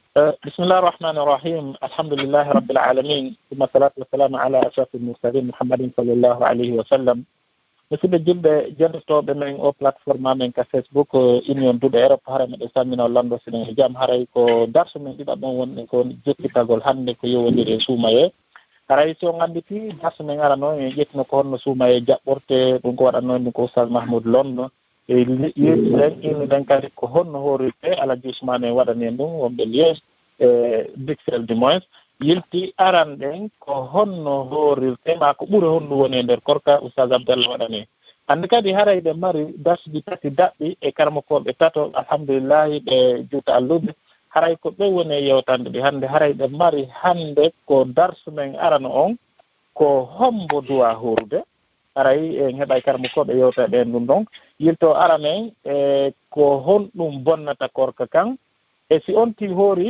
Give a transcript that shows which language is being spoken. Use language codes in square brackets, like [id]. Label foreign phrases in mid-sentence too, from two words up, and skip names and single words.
[ar] بسم الله الرحمن الرحيم الحمد لله رب العالمين ثم الصلاة والسلام على أشرف المرسلين محمد صلى الله عليه وسلم [ff] musidɓe julɓe janndotoɓe men o plateforme amen ka Facebook union duuɓe Europe hara meɗe sammino lando sinen e jaam haray ko darso men ɗiɗaɓon wonɗe ko jokkitagol hannde ko yowodiri e suumaye haray so ganditi darso men arano e ƴettino ko honno suumaye jaɓɓorte ɗum ko waɗanno ɗum ko oustaz Mahmoud Lonno e yewtiɗen innuɗen kadi ko honno horirte Alaji Ousmane waɗani en ɗum wonɓe liège Bruxelles [fr] du moins [ff] yilti aran ɗen ko honno horirte ma ko ɓuri honno woni e nder korka oustaz Abdallah waɗani hannde kadi harayɓe mari darsuji tati daɓɓi e karmakoɓe tato alhamdulillahi ɓe juuta allude haray ko ɓe woni e yewtande ɗi hannde harayɓe mari hannde ko darsu men arano on ko hombo duwa horude haray en heɓay karmakoɓe yewta ɓen ɗum ɗon yilto aramen e ko honɗum bonnata korka kan e si on ti hoori